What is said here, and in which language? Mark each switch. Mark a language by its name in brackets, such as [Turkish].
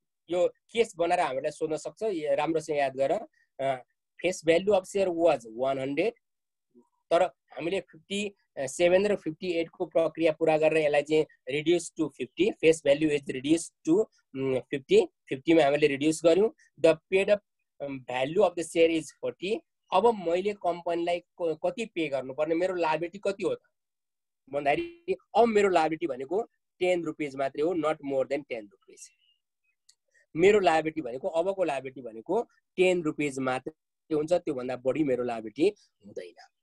[Nepali] यो केस बनाएर हामीलाई सोध्न सक्छ, राम्रोसँग याद गर। [English] face value of share was 100, [Nepali] तर हामीले 57 र 58 को प्रक्रिया पूरा गरेर यसलाई चाहिँ reduce to 50, [English] face value is reduce to 50 [Nepali] मा हामीले रिड्युस गर्यौं। [English] The paid up value of the share is 40। [Nepali] अब मैले कम्पनीलाई कति पे गर्नुपर्ने, मेरो लायबिलिटी कति हो त भन्दाखेरि अब मेरो लायबिलिटी भनेको 10 रुपैयाँ मात्रै हो, [English] Not more than 10 रुपैयाँ। [Nepali] मेरो लायबिलिटी भनेको अबको लायबिलिटी भनेको 10 रुपैयाँ मात्रै हुन्छ, त्यो भन्दा बढी मेरो लायबिलिटी हुँदैन।